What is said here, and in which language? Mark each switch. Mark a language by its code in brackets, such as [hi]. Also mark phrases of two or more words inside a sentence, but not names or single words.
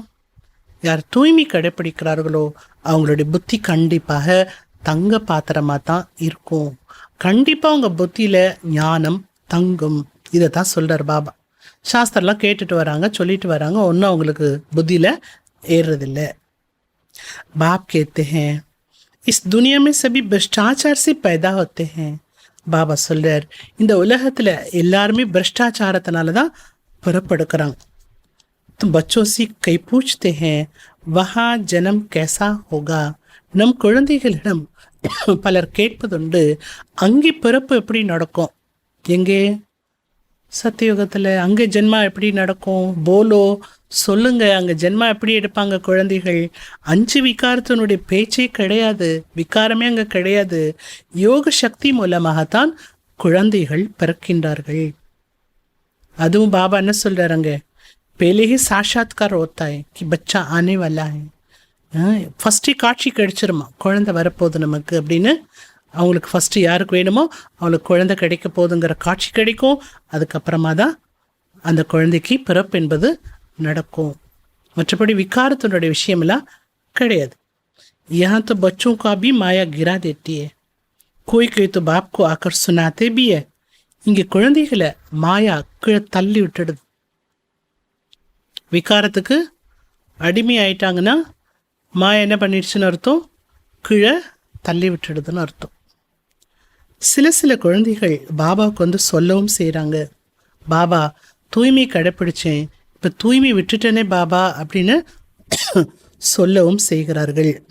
[ta] யார் தூய்மை கடைப்பிடிக்கிறார்களோ அவங்களுடைய புத்தி கண்டிப்பாக தங்க பாத்திரமாக தான் இருக்கும். கண்டிப்பாக அவங்க புத்தியில் ஞானம் தங்கும். இதை தான் சொல்கிறார் பாபா. சாஸ்திரம்லாம் கேட்டுட்டு வராங்க, சொல்லிட்டு வராங்க, ஒன்றும் அவங்களுக்கு புத்தியில் ஏறுறதில்லை. [hi] बाप कहते हैं इस दुनिया में सभी भ्रष्टाचार से पैदा होते हैं. [ta] பாபா சொல்றார், இந்த உலகத்தில் எல்லாருமே भ्रष्टाचारத்தினால தான் பிறப்பெடுக்கிறாங்க. [hi] तुम बच्चों से कई पूछते हैं वहाँ जन्म कैसा होगा. [ta] நம் குழந்தைகளிடம் பலர் கேட்பதுண்டு, அங்கே பிறப்பு எப்படி நடக்கும், எங்கே சத்தியுகத்தில் அங்கே ஜென்மா எப்படி நடக்கும், போலோ சொல்லுங்க, அங்கே ஜென்மா எப்படி எடுப்பாங்க குழந்தைகள். 5 விகாரத்தினுடைய பேச்சே கிடையாது, விகாரமே அங்கே கிடையாது. யோக சக்தி மூலமாகத்தான் குழந்தைகள் பிறக்கின்றார்கள். அதுவும் பாபா என்ன சொல்கிறாருங்க, [hi] पहले ही साक्षात्कार होता है कि बच्चा आने वाला है. [ta] ஃபஸ்ட்டு காட்சி கிடைச்சிருமா, குழந்தை வரப்போகுது நமக்கு அப்படின்னு. அவங்களுக்கு ஃபஸ்ட்டு யாருக்கு வேணுமோ அவங்களுக்கு குழந்தை கிடைக்க போகுதுங்கிற காட்சி கிடைக்கும். அதுக்கப்புறமா தான் அந்த குழந்தைக்கு பிறப்பு என்பது நடக்கும். மற்றபடி விகாரத்தினுடைய விஷயமெல்லாம் கிடையாது. [hi] यहाँ तो बच्चों का भी माया गिरा देती है, कोई कोई तो बाप को आकर सुनाते भी है. [ta] இங்கே குழந்தைகளை மாயா கீழே தள்ளி விட்டுடுது. விகாரத்துக்கு அடிமை ஆயிட்டாங்கன்னா மாயா என்ன பண்ணிடுச்சுன்னு அர்த்தம், கீழே தள்ளி விட்டுடுதுன்னு அர்த்தம். சில குழந்தைகள் பாபாவுக்கு வந்து சொல்லவும் செய்கிறாங்க, பாபா தூய்மை கடைப்பிடிச்சேன், இப்போ தூய்மை விட்டுட்டேனே பாபா அப்படின்னு சொல்லவும் செய்கிறார்கள்.